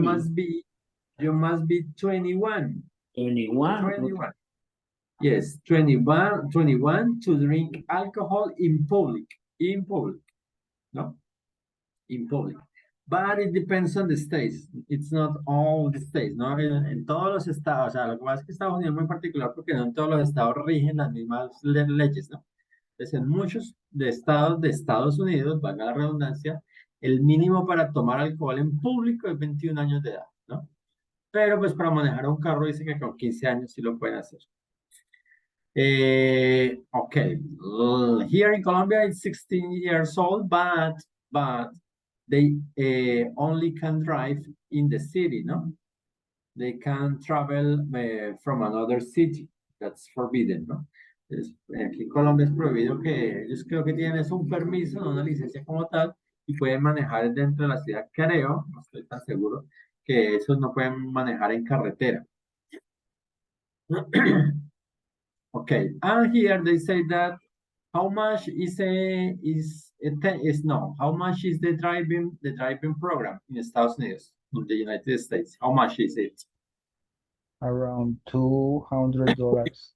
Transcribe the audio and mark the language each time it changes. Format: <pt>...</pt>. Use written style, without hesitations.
<en>must be 21. 21. 21. Yes, 21 to drink alcohol in public. In public. No? In public. But it depends on the states. It's not all the states, ¿no?</en> <es>En todos los estados, o sea, lo que pasa es que Estados Unidos es muy particular porque no en todos los estados rigen las mismas leyes, ¿no? Entonces, en muchos estados de Estados Unidos, valga la redundancia, el mínimo para tomar alcohol en público es 21 años de edad, ¿no? Pero pues para manejar un carro dice que con 15 años sí lo pueden hacer.</es> <en>Okay, here in Colombia it's 16 years old, but they only can drive in the city, no? They can travel from another city. That's forbidden, ¿no?</en> <es>Aquí en Colombia es prohibido que ellos creo que tienen es un permiso, no una licencia como tal, y pueden manejar dentro de la ciudad, creo, no estoy tan seguro, que esos no pueden manejar en carretera.</es> <en>Okay, and here they say that how much is how much is the driving program in Estados Unidos, in the United States? How much is it? Around $200.</en>